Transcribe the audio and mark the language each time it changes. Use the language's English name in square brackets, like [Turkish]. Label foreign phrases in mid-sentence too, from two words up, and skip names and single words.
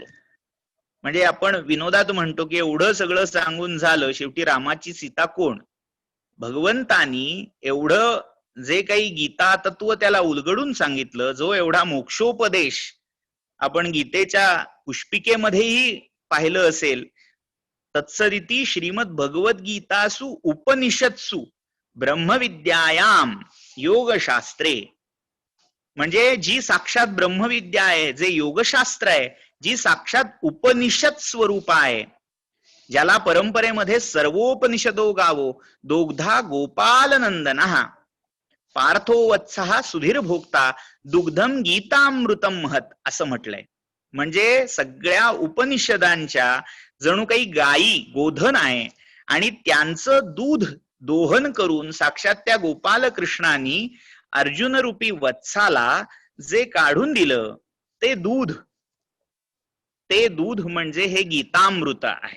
[Marathi] म्हणजे आपण विनोदात म्हणतो की एवढं सगळं सांगून झालं, शेवटी रामाची सीता कोण? भगवंतानी एवढं जे काही गीता तत्व त्याला उलगडून सांगितलं, जो एवढा मोक्षोपदेश आपण गीतेच्या पुष्पिकेमध्येही पाहिलं असेल, [Sanskrit] तत्सदिती श्रीमद भगवद्गीतासु उपनिषत्सु ब्रह्मविद्यायाम योगशास्त्रे, [Marathi] म्हणजे जी साक्षात ब्रह्मविद्या आहे, जे योगशास्त्र आहे, जी साक्षात उपनिषद स्वरूप आहे, ज्याला परंपरेमध्ये [Sanskrit] सर्वोपनिषदो गावो दोग्धा गोपालनंदनः पार्थो वत्सः सुधीर भोक्ता दुग्धम गीतामृतम महत [Marathi] असं म्हटलंय. म्हणजे सगळ्या उपनिषदांच्या जणू काही गायी गोधन आहे आणि त्यांचं दूध दोहन करून साक्षात त्या गोपाल कृष्णांनी अर्जुन रूपी वत्साला जे काढून दिलं ते दूध म्हणजे हे गीतामृत आहे.